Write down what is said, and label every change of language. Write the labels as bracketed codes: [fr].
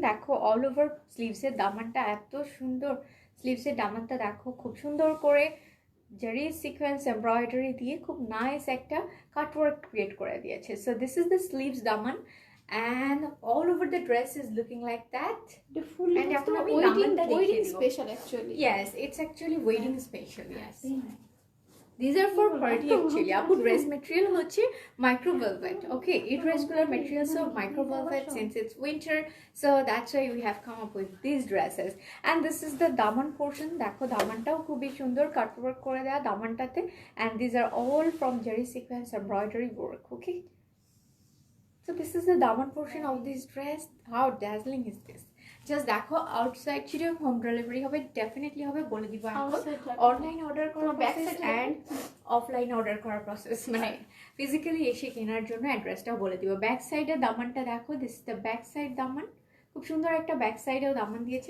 [bn] দেখো [en] all over sleeves [bn] এর দামানটা এত সুন্দর, sleeves এর দামানটা দেখো খুব সুন্দর করে জারি সিকোয়েন্স এমব্রয়ডারি দিয়ে খুব নাইস একটা কাটওয়ার্ক ক্রিয়েট করে দিয়েছে। [en] So this is the sleeves daman and all over the dress is looking like that. The full [bn] and এখন আমি দামানটা দেখিয়ে [en] wedding [bn] দিব। [en] special actually. Yes, it's actually wedding special. Yes. These are for party actually. [bn] Apu dress material hoche micro velvet. [en] Okay, irregular materials of micro velvet since it's winter, so that's why we have come up with these dresses. And this is the daman portion. [bn] Dekho damantao খুবই সুন্দর কাট work করে দেয়া দামানটাতে, [en] and these are all from jerry sequence embroidery work. Okay, so this is the daman portion of this dress. How dazzling is this? [bn] Just দেখো outside ছিল home delivery হবে, definitely হবে বলে দিব এখন। অনলাইন অর্ডার করার প্রসেস অ্যান্ড অফলাইন অর্ডার করার process, মানে ফিজিক্যালি এসে কেনার জন্য অ্যাড্রেসটাও বলে দিব। ব্যাক সাইডের দামানটা দেখো, [en] this is the back side daman, [bn] খুব সুন্দর একটা ব্যাক সাইডেও দামান দিয়েছে।